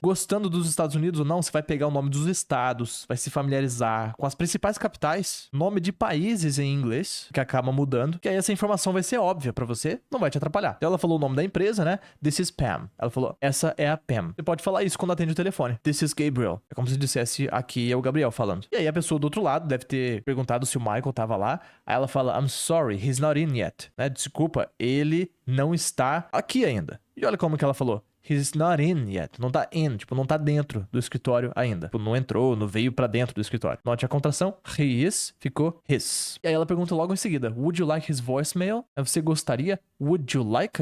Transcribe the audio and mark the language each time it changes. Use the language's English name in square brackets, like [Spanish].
[Portuguese] Gostando dos Estados Unidos ou não, você vai pegar o nome dos estados, vai se familiarizar com as principais capitais, nome de países em inglês, que acaba mudando, que aí essa informação vai ser óbvia pra você, não vai te atrapalhar. Então ela falou o nome da empresa, né? [English] This is Pam. [Portuguese] Ela falou, essa é a Pam. Você pode falar isso quando atende o telefone. [English] This is Gabriel. [Portuguese] É como se dissesse, aqui é o Gabriel falando. E aí a pessoa do outro lado deve ter perguntado se o Michael tava lá. Aí ela fala, [English] I'm sorry, he's not in yet. [Portuguese] Né? Desculpa, ele não está aqui ainda. E olha como que ela falou. [English] He's not in yet. [Portuguese] Não tá in, tipo, não tá dentro do escritório ainda. Tipo, não entrou, não veio pra dentro do escritório. Note a contração. [English] He is, [Portuguese] ficou his. E aí ela pergunta logo em seguida, [English] would you like his voicemail? [Portuguese] Você gostaria? [English] Would you like?